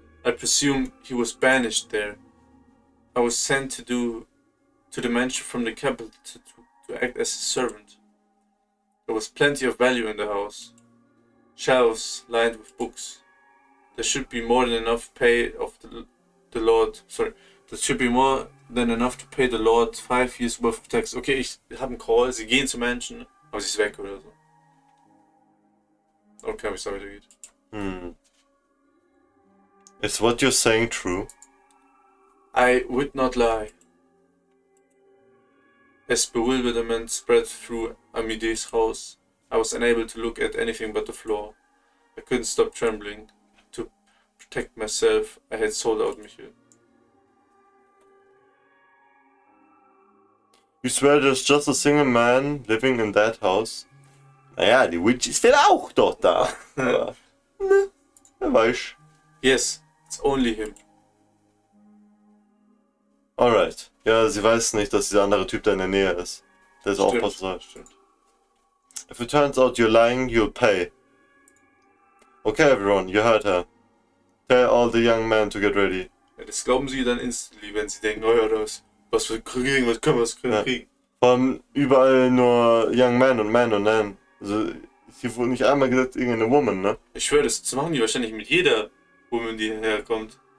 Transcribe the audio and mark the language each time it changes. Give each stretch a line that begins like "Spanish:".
English: I presume he was banished there. I was sent to the mansion from the capital to act as a servant. There was plenty of value in the house. Shelves lined with books. There should be more than enough pay of the Lord. Sorry. There should be more than enough to pay the Lord 5 years worth of tax.
German: Okay, ich habe einen Call. Sie gehen zur Mansion, aber sie ist weg oder so. Okay, wie es da weitergeht.
English: Is what you're saying true? I would not lie. As bewilderment spread through Amide's house, I was unable to look at anything but the floor. I couldn't stop trembling. To protect myself, I had sold out Michael. You swear there's just a single man living in that house?
German: Naja, die Witch ist vielleicht auch dort da. Aber, ne, wer weiß.
English: Yes, it's only him. Alright.
German: Ja, sie weiß nicht, dass dieser andere Typ da in der Nähe ist. Der ist auch was soll. Stimmt.
English: If it turns out you're lying, you'll pay. Okay, everyone, you heard her. Tell all the young men to get ready.
German: Ja, das glauben sie dann instantly, wenn sie denken, oh ja, was wir kriegen, was können wir kriegen. Vor allem überall nur
English: young men
German: und men und men. Also, hier wurde nicht einmal gesagt, irgendeine woman, ne? Ich schwöre, das machen die wahrscheinlich mit jeder Woman, die hierher kommt.